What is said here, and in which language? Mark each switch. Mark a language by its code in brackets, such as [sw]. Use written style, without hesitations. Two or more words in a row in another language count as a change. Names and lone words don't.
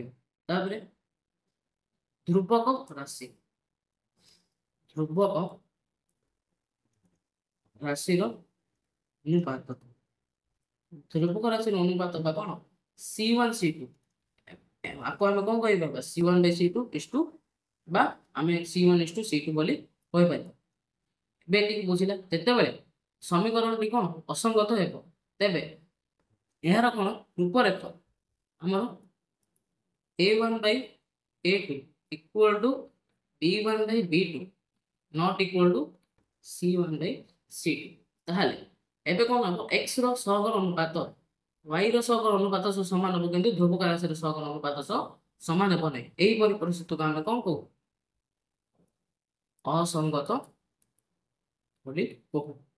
[or] ତାପରେ ଧ୍ରୁବକ ରାଶିର ଅନୁପାତ ବା କ'ଣ C1 C2, ଆକୁ ଆମେ କ'ଣ କହିପାରିବା [en] C1 by C2 [or] ଇଷ୍ଟୁ ବା ଆମେ C1 ଇଷ୍ଟୁ C2 ବୋଲି କହିପାରିବା। ଏବେ ଏତିକି ବୁଝିଲା। ଯେତେବେଳେ ସମୀକରଣଟି କ'ଣ ଅସଙ୍ଗତ ହେବ, ତେବେ ଏହାର କ'ଣ ରୂପରେଖ ଆମର [en] A1 by A2 equal to B1 by B2 not equal to C1 by C2। [or] ତାହେଲେ ଏବେ କ'ଣ ହେବ, x ର ସହଗର ଅନୁପାତ y ର ସହଗର ଅନୁପାତ ସହ ସମାନ ହେବ, କିନ୍ତୁ ଧ୍ରୁବକ ରାଶିର ସହଗର ଅନୁପାତ ସହ ସମାନ ହେବ ନାହିଁ। ଏହିପରି ପରିସ୍ଥିତିକୁ ଆମେ କ'ଣ କହୁ, ଅସଙ୍ଗତ ବୋଲି କହୁ।